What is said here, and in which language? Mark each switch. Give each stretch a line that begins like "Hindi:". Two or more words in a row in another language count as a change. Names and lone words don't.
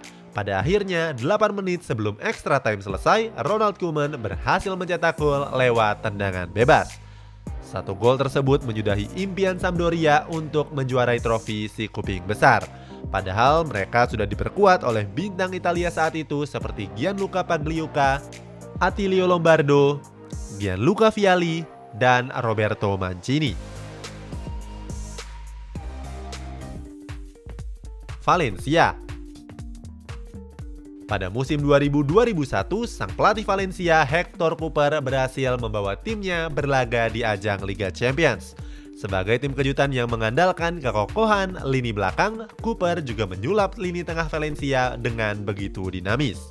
Indonesian: Pada akhirnya, 8 menit sebelum
English: extra time
Indonesian: selesai, Ronald Koeman berhasil mencetak gol lewat tendangan bebas. Satu gol tersebut menyudahi impian Sampdoria untuk menjuarai trofi si kuping besar. Padahal mereka sudah diperkuat oleh bintang Italia saat itu seperti Gianluca Pagliuca, Attilio Lombardo, Gianluca Vialli, dan Roberto Mancini. Valencia. Pada musim 2000-2001, sang pelatih Valencia Hector Cooper berhasil membawa timnya berlaga di ajang Liga Champions. Sebagai tim kejutan yang mengandalkan kekokohan lini belakang, Cooper juga menyulap lini tengah Valencia dengan begitu dinamis.